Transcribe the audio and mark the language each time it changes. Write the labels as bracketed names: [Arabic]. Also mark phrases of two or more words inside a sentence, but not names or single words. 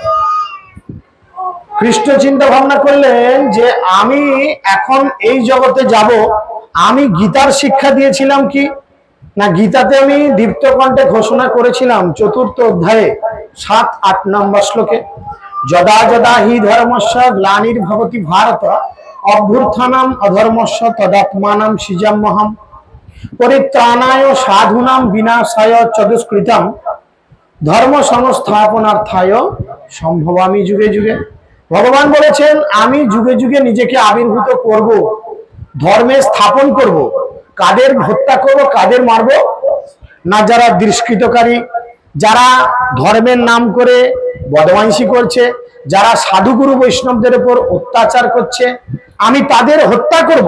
[Bangla] কৃষ্ণ চিন্তা ভাবনা করলেন যে আমি এখন এই জগতে যাব, আমি গীতার শিক্ষা দিয়েছিলাম কি না, গীতাতে আমি দীপ্ত কণ্ঠে ঘোষণা করেছিলাম 4th অধ্যায়ে 7-8 নম্বর শ্লোকে, [Sanskrit] যদা যদা হি ধর্মস্য গ্লানির্ভবতি ভারত অভ্যুত্থানম অধর্মস্য তদাত্মানম সৃজাম্যহম পরিত্রাণায় সাধুনাম বিনাশায় চ দুষ্কৃতম ধর্ম সংস্থাপনার্থায় সম্ভবামি যুগে যুগে। [Bangla] ভগবান বলেছেন আমি যুগে যুগে নিজেকে আবির্ভূত করব, ধর্মে স্থাপন করব। কাদের হত্যা করব, কাদের মারব? না যারা দুষ্কৃতকারী, যারা ধর্মের নাম করে বদমাইশি করছে, যারা সাধুগুরু বৈষ্ণবদের উপর অত্যাচার করছে, আমি তাদের হত্যা করব।